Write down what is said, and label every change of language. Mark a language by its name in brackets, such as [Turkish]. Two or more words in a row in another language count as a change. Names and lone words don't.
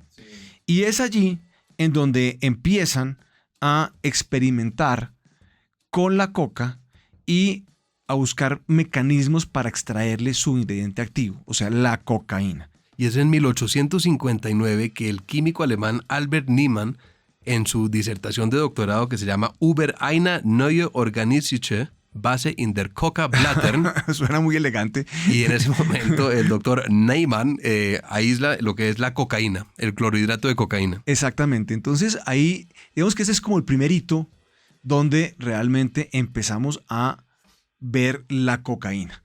[Spanish] Y es allí en donde empiezan a experimentar con la coca y a buscar mecanismos para extraerle su ingrediente activo, o sea, la cocaína. Y es en 1859 que el químico alemán Albert Niemann, en su disertación de doctorado que se llama Über eine neue organische Base in der Coca-Blattern. Suena muy elegante. Y en ese momento el doctor Niemann aísla lo que es la cocaína, el clorhidrato de cocaína. Exactamente. Entonces ahí, digamos que ese es como el primer hito donde realmente empezamos a ver la cocaína.